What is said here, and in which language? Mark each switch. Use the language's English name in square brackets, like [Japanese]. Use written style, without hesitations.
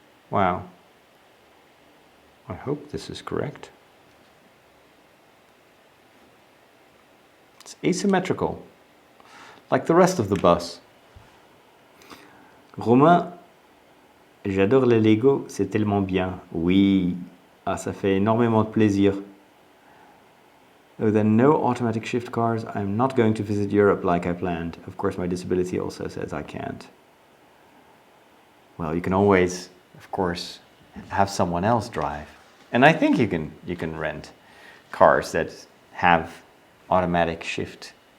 [English] Wow. I hope this is correct. It's asymmetrical, like the rest of the bus. [French] Romain, j'adore les Lego, c'est tellement bien. Oui, ah, ça fait énormément de plaisir. [English] Though there are no automatic shift cars, I'm not going to visit Europe like I planned. Of course, my disability also says I can't. Well, you can always, of course, have someone else drive. And I think you can rent cars that have automatic shift.